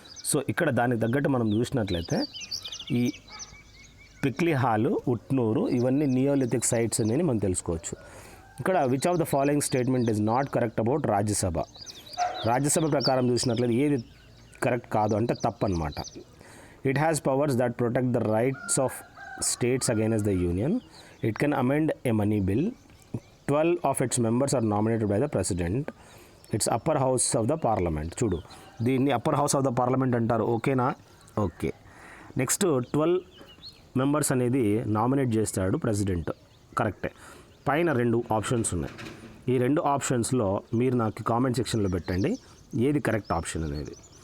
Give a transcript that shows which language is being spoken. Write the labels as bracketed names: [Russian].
[Telugu] So ఇక్కడ దానికి తగ్గట్టు మనం చూసినట్లయితే ఈ పిక్లీ హాలు, ఉట్నూరు ఇవన్నీ నియోలిథిక్ సైట్స్ అనేది మనం తెలుసుకోవచ్చు. ఇక్కడ [English] Which of the following statement is not correct about Rajya Sabha? [Telugu] Rajya Sabha ప్రకారం చూసినట్లయితే ఏది కరెక్ట్ కాదు అంటే తప్పు అనమాట. [English] It has powers that protect the rights of states against the union. It can amend a money bill. 12 of its members are nominated by the president. It's upper house of the parliament. [Telugu] చూడు, దీన్ని [English] upper house of the parliament [Telugu] అంటారు. ఓకేనా? Okay. Next 12 members అనేది nominate చేస్తాడు president. కరెక్టే. పైన 2 options ఉన్నాయి. ఈ 2 ఆప్షన్స్లో మీరు నాకు కామెంట్ సెక్షన్లో పెట్టండి ఏది కరెక్ట్ ఆప్షన్ అనేది.